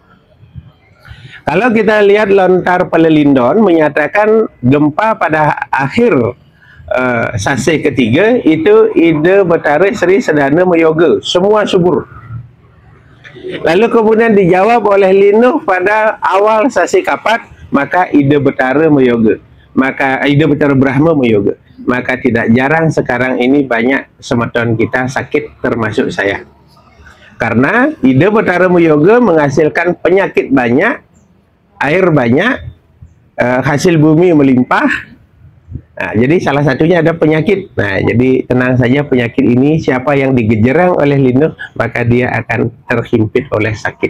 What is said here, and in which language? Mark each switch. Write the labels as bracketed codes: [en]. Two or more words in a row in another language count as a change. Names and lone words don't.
[id] Kalau kita lihat Lontar Pelelindon menyatakan gempa pada akhir Sasih ketiga itu ide Betara Sri Sedana Meyoga, semua subur. Lalu kemudian dijawab oleh linuh pada awal Sasih Kapat, maka ide Betara Meyoga, maka ide Betara Brahma Meyoga. Maka tidak jarang sekarang ini banyak semeton kita sakit, termasuk saya. Karena ide Betara Meyoga menghasilkan penyakit banyak, air banyak, hasil bumi melimpah. Nah, jadi salah satunya ada penyakit. Nah, jadi tenang saja, penyakit ini siapa yang digejerang oleh linuh, maka dia akan terhimpit oleh sakit.